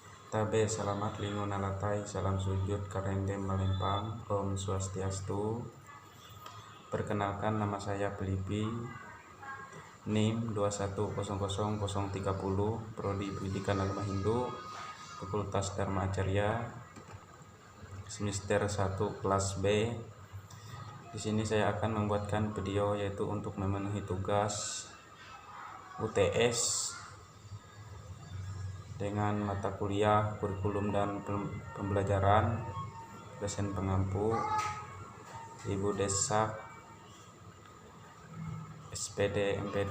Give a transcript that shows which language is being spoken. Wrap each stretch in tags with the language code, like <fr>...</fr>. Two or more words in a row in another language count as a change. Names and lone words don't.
<nij>Tabe selamat lingo nalatai, salam sujud karendem malempang,</nij> <sa>ॐ स्वस्त्यस्तु.</sa> <id>Perkenalkan, nama saya Felipi, NIM 2100030, Prodi Pendidikan Agama Hindu, Fakultas Dharma Acarya, semester 1 kelas B. Di sini saya akan membuatkan video yaitu untuk memenuhi tugas UTS dengan mata kuliah kurikulum dan pembelajaran, dosen pengampu Ibu Desak, SPD MPD.</id>